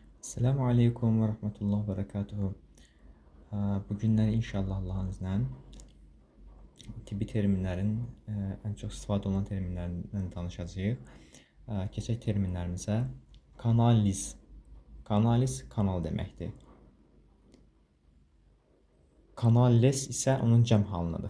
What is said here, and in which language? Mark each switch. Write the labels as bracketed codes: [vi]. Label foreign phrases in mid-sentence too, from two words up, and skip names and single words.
[ar] السلام عليكم ورحمة الله وبركاته. [az] Bugünlər inşallah [tr] Allah'ın izniyle [az] tibbi terimlərin ən çox istifadə olunan terminlərindən danışacağıq. Keçək terminlərimizə. Kanaliz. Kanaliz kanal deməkdir. Kanalles isə onun cəm halındadır.